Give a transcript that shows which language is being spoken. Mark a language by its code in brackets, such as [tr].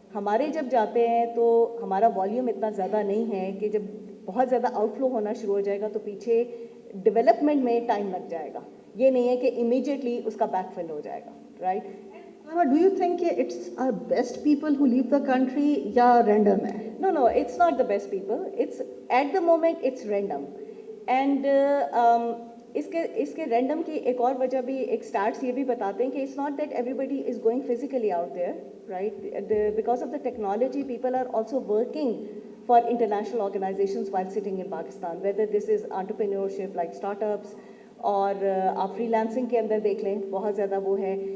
[ur] ہمارے جب جاتے ہیں تو ہمارا والیوم اتنا زیادہ نہیں ہے کہ جب بہت زیادہ آؤٹ فلو ہونا شروع ہو جائے گا تو پیچھے ڈیولپمنٹ میں ٹائم لگ جائے گا. یہ نہیں ہے کہ امیجیٹلی اس کا بیک فل ہو جائے گا, رائٹ. [en] do you think کہ it's are best people who leave the country [ur] یا رینڈم ہے؟ [en] No, it's not the best people. It's at the moment it's random. [ur] And اس کے رینڈم کی ایک اور وجہ بھی, ایک اسٹارٹس یہ بھی بتاتے ہیں کہ [en] it's not that everybody is going physically out there, [ur] right. [en] because of the technology people are also working for international organizations while sitting in Pakistan, whether this is entrepreneurship like startups [ur] اور آپ free lancing کے اندر دیکھ لیں بہت زیادہ وہ ہے.